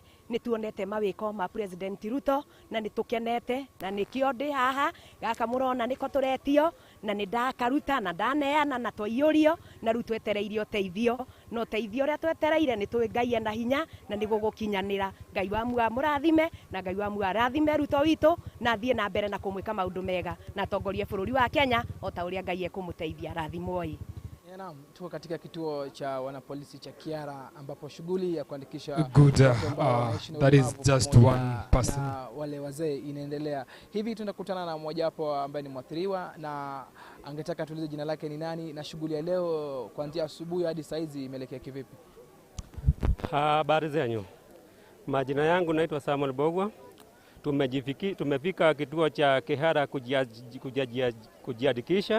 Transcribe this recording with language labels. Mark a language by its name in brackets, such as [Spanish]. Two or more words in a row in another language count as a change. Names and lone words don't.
[Kikuyu] Nituonete mawiko ma President Ruto na nitukenete, na nikio ndi haha gaka murona niko turetio na ni ndakaruta na ndaneana na twaiyurio na ru twetereirio teithio no teithio ria twetereire ni twi Ngai ena hinya na ni gugukinyanira. Ngai wa mua murathime na Ngai wa mua arathime Ruto witu na thie na mbere na kumwika maundu mega na tongorie bururi wa Kenya o ta uria Ngai ekumuteithia rathimoi. [Swahili] Naam, tuko katika kituo cha wanapolisi cha Kiara ambapo shughuli ya kuandikisha [English] good that is just one person [Swahili] na wale wazee inaendelea. Hivi tunakutana na mmoja wapo ambaye ni mwathiriwa na angetaka tuulize jina lake ni nani na shughuli ya leo kuanzia asubuhi hadi saa hizi imeelekea kivipi? Habari zenyu. Majina yangu naitwa Samuel Bogwa. Tumefika kituo cha Kihara kujiandikisha.